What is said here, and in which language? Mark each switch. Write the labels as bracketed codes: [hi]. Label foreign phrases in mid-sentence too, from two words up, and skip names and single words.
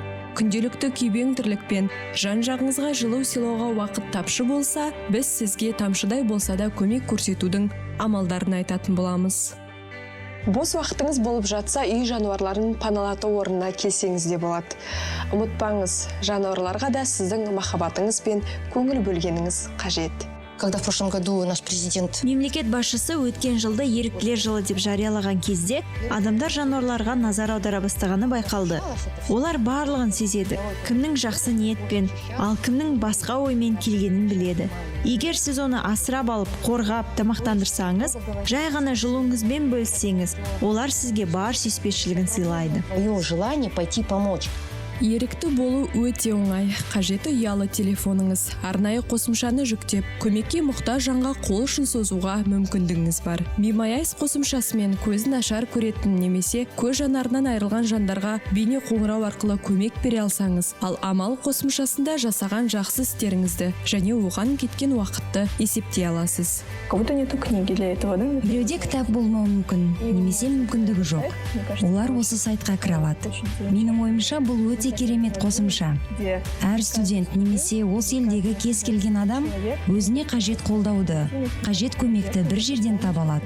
[kk] Күнделікті күйбең тірлікпен жан-жағыңызға жылу сыйлауға уақыт тапшы болса, біз сізге тамшыдай болса да көмек көрсетудің амалдарын айтатын боламыз. Бос уақытыңыз болып жатса, үй жануарларын паналату орнына келсеңіз де болады. Ұмытпаңыз, жануарларға да сіздің махаббатыңыз бен көңіл бөлгеніңіз қажет. [ru] Когда в прошлом году наш президент... [kk] Мемлекет басшысы өткен жылды еріктілер жылы деп жариялаған кезде адамдар жануарларға назар аудара бастағаны байқалды. Олар барлығын сезеді, кімнің жақсы ниетпен, ал кімнің басқа оймен келгенін біледі. Егер сіз оны асырап алып, қорғап, тамақтандырсаңыз, жай ғана жылуыңызбен бөліссеңіз, олар сізге бар сүйіспеншілігін сыйлайды. [ru] Мое желание пойти помочь. [kk] Ерікті болу өте оңай. Қажеті ұялы телефоныңыз, арнайы қосымшаны жүктеп, көмекке мұқтаж жанға қол ұшын созуға мүмкіндігіңіз бар. Бимаяйс қосымшасымен көзін ашар көретін немесе көз жанарынан айырылған жандарға бейне қоңырау арқылы көмек бере алсаңыз, ал амал қосымшасында жасаған жақсы істеріңізді және оған кеткен уақытты есептей аласыз. [ru] Кому-то нету книги для этого, да? [kk] Біреуде кітап болмауы мүмкін, немесе мүмкіндігі жоқ. Олар осы сайтқа кіре алады. Менің ойымша, бұл өте керемет қосымша. Әр студент немесе осы елдегі кез келген адам өзіне қажет қолдауды, қажет көмекті бір жерден таба алады.